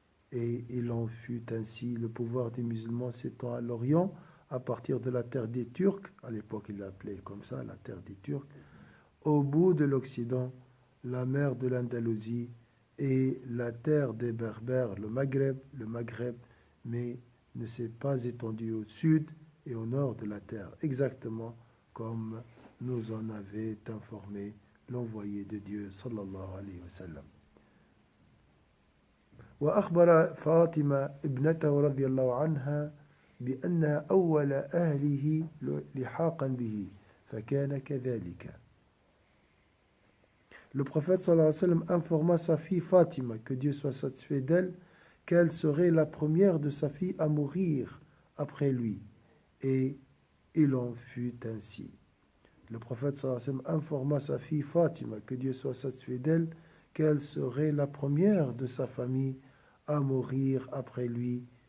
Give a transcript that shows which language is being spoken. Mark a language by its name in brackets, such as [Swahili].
[French] Et il en fut ainsi. Le pouvoir des musulmans s'étend à l'Orient à partir de la terre des Turcs, à l'époque il l'appelait comme ça, la terre des Turcs, au bout de l'Occident, la mer de l'Andalousie et la terre des Berbères, le Maghreb, mais ne s'est pas étendu au sud et au nord de la terre, exactement comme nous en avait informé l'envoyé de Dieu, sallallahu alayhi wa sallam. [Arabic] وأخبر فاطمة ابنته رضي الله عنها بأنها أول أهله لحاقا به فكان كذلك. [French] Le prophète sallallahu alayhi wa sallam informa sa fille Fatima, que Dieu soit satisfait d'elle, qu'elle serait la première de sa fille à mourir après lui. Et il en fut ainsi. Le prophète sallallahu alayhi wa sallam informa sa fille Fatima, que Dieu soit satisfait d'elle, qu'elle serait la première de sa famille à mourir après lui.